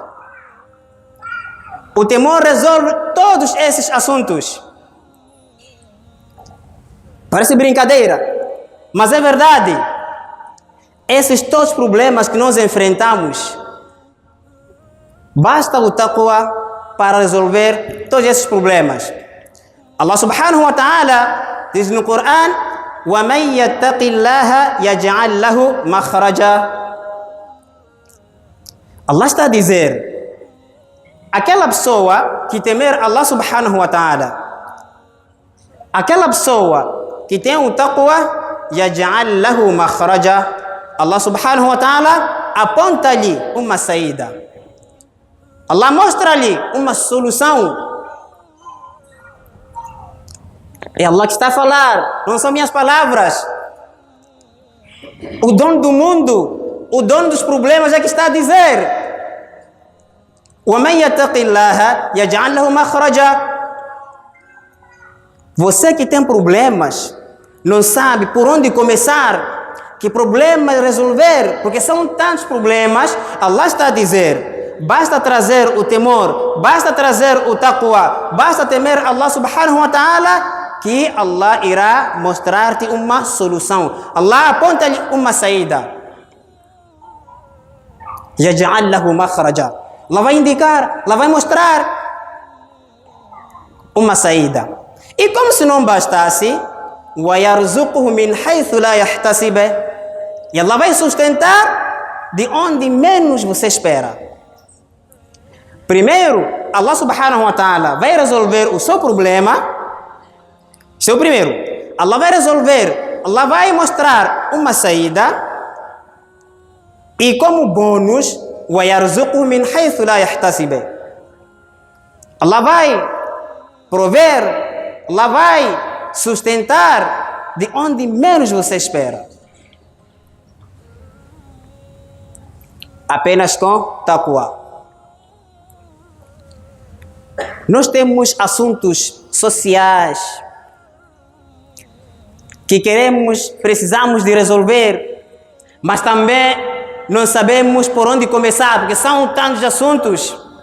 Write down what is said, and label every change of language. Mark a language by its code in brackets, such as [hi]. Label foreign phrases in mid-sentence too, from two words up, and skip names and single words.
[pt] O temor resolve todos esses assuntos. Parece brincadeira, mas é verdade. Esses todos os problemas que nós enfrentamos, basta o taqwa para resolver todos esses problemas. Allah [ar] سبحانه وتعالى [pt] diz no Coran: [ar] وَمَنْ يَتَّقِ اللَّهَ يَجْعَلْ لَهُ مَخْرَجًا. [pt] Allah está a dizer: aquela pessoa que temer Allah [ar] سبحانه وتعالى, [pt] aquela pessoa que tem o taqwa, [ar] يجعل له مخرجا, [pt] Allah [ar] سبحانه وتعالى [pt] aponta-lhe uma saída. Allah mostra-lhe uma solução. É Allah que está a falar, não são minhas palavras. O dono do mundo, o dono dos problemas é que está a dizer: [ar] وَمَنْ يَتَّقِ اللَّهَ يَجْعَلْ لَهُ مَخْرَجًا. [pt] Você que tem problemas, não sabe por onde começar, que problema resolver, porque são tantos problemas. Allah está a dizer: basta trazer o temor, basta trazer o taqwa, basta temer Allah [ar] سبحانه وتعالى, [pt] que Allah irá mostrar-te uma solução. Allah aponta-lhe uma saída. [ar] يجعل له مخرجا. [pt] Allah vai indicar, Allah vai mostrar uma saída. E como se não bastasse, [ar] وَيَرْزُقُهُ مِنْ حَيْثُ لَا يَحْتَسِبَ. [pt] E Allah vai sustentar de onde menos você espera. Primeiro, Allah [ar] سبحانه وتعالى [pt] vai resolver o seu problema. Esse é o primeiro. Allah vai resolver, Allah vai mostrar uma saída. E como bônus, [ar] وَيَرْزُقُهُ مِنْ حَيْثُ لَا يَحْتَسِبَ. [pt] Allah vai prover, Allah vai sustentar de onde menos você espera. Apenas com taqwa. Nós temos assuntos sociais que precisamos de resolver, mas também não sabemos por onde começar, porque são tantos assuntos.